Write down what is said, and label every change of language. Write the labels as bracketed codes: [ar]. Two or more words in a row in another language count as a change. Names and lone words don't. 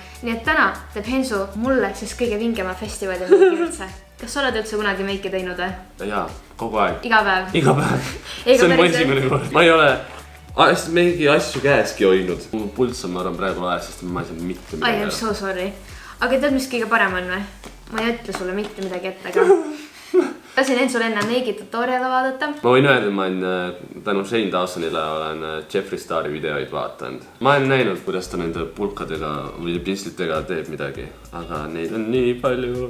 [et] Nii et täna teeb Hensu mulle siis kõige vingema festivali meiki üldse. Kas sa oled üldse kunagi meiki teinud? Jaa, kogu aeg. Iga päev? Iga päev. See on mu esimene kord. Ma ei ole mingi asju käeski hoidnud. Mu pulss on, ma arvan, praegu laes, sest ma ei saa mitte midagi. [en] I am so sorry. [et] Aga tead, mis kõige parem on või? Ma ei ütle sulle mitte midagi ette ka. Lasin Hensul enne meigi tutoriale vaadata. Ma võin öelda, ma olen tänu Shane Dawsonile olen Jeffree Stari videoid vaatanud. Ma olen näinud, kuidas ta nende pulkadega või pinslitega teeb midagi, aga neid on nii palju.